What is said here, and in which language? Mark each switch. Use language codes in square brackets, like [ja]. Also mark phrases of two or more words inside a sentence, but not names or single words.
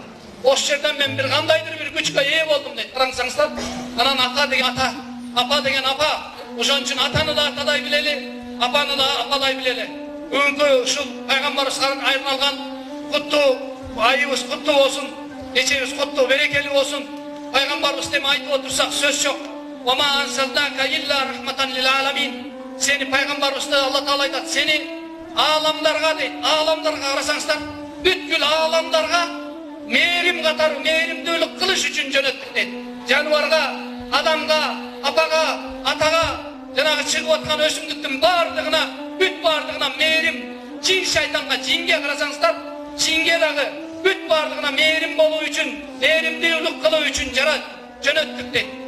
[ky] Ошол жерден мен бир кандайдыр бир күчкө ээ болдум дейт. Караңыздар, анан ата деген ата, апа деген апа. Ошон үчүн атаны да атадай билели, апаны да ападай билели. Бүгүнкү ушул пайгамбарыбызга арналган куттуу айыбыз куттуу болсун, кечебиз куттуу, берекелүү болсун. Пайгамбарыбыз деме айтып отурсак сөз жок. [ar] وما أرسلناك إلا رحمة للعالمين. [ky] Сени пайгамбарыбызды Алла Таала айтат, сени аламдарга дейт. Аламдарга карасаңыздар, бүткүл аламдарга мээрим катары мээримдүүлүк кылыш үчүн жөнөттүк дейт. Жаныбарга, адамга, апага, атага, жанагы чыгып аткан өсүмдүктүн бардыгына, бүт бардыгына мээрим, жин шайтанга, жинге карасаңыздар, жинге дагы бүт бардыгына мээрим болуу үчүн, мээримдүүлүк кылуу үчүн жөнөттүк дейт.